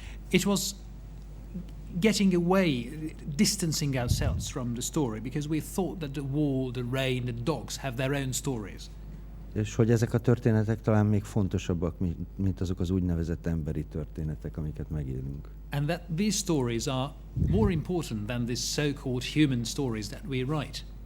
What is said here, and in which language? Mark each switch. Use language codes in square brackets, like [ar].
[en] It was getting away, distancing ourselves from the story, because we thought that the wall, the rain, the dogs have their own stories. [hu] És hogy ezek a történetek talán még fontosabbak, mint azok az úgynevezett emberi történetek, amiket megélünk. [en] And that these stories are more important than these so-called human stories that we write.